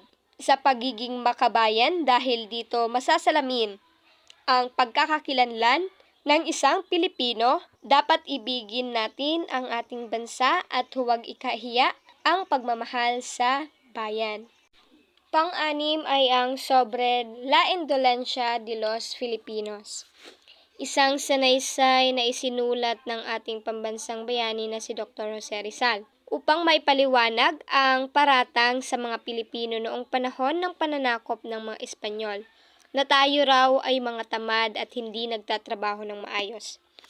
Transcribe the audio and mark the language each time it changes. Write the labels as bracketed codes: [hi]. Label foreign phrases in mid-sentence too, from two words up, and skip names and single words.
[tl] Sa pagiging makabayan dahil dito masasalamin ang pagkakakilanlan ng isang Pilipino, dapat ibigin natin ang ating bansa at huwag ikahiya ang pagmamahal sa bayan. Pang-anim ay ang Sobre la Indolencia de los Filipinos. Isang sanaysay na isinulat ng ating pambansang bayani na si Dr. Jose Rizal upang maipaliwanag ang paratang sa mga Pilipino noong panahon ng pananakop ng mga Espanyol na tayo raw ay mga tamad at hindi nagtatrabaho ng maayos.